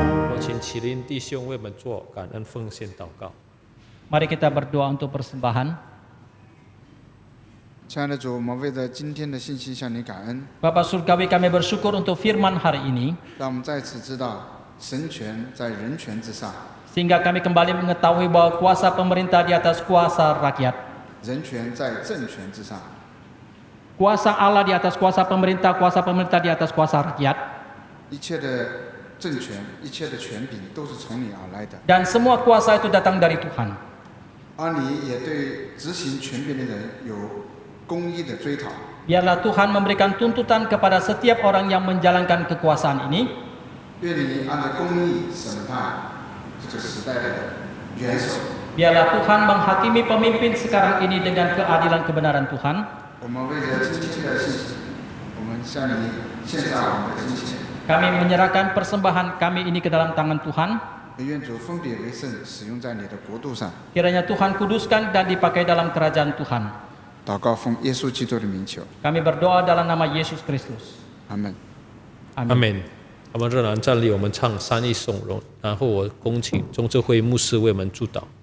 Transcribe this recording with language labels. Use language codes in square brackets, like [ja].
[zh] 我请启林弟兄为我们做感恩奉献祷告。 [id] Mari kita berdoa untuk persembahan. [zh] 亲爱的主，我们为着今天的信息向你感恩， [id] Bapa Surgawi, kami bersyukur untuk firman hari ini, [zh] 让我们再次知道神权在人权之上， [id] sehingga kami kembali mengetahui bahwa kuasa pemerintah di atas kuasa rakyat. [zh] 人权在政权之上。 [id] Kuasa Allah di atas kuasa pemerintah di atas kuasa rakyat. [zh] 一切的政权、一切的权柄都是从你而来的， [id] Dan semua kuasa itu datang dari Tuhan. [zh] 而你也对执行权柄的人有公义的追讨。 [id] Biarlah Tuhan memberikan tuntutan kepada setiap orang yang menjalankan kekuasaan ini. [zh] 愿你按着公义审判这个时代的元首。 [id] Biarlah Tuhan menghakimi pemimpin sekarang ini dengan keadilan kebenaran Tuhan. [zh] 我们为着今天的信息，我们向你献上我们的金钱。 [id] Kami menyerahkan persembahan kami ini ke dalam tangan Tuhan. [zh] 愿主分别为圣，使用在你的国度上。 [id] Kiranya Tuhan kuduskan dan dipakai dalam kerajaan Tuhan. [zh] 祷告奉耶稣基督的名求， [id] Kami berdoa dalam nama Yesus Kristus. [zh] 阿门。 [id] Amin。 [zh] 我们仍然站立，我们唱三一颂荣，然后我恭请中智会牧师为我们祝祷。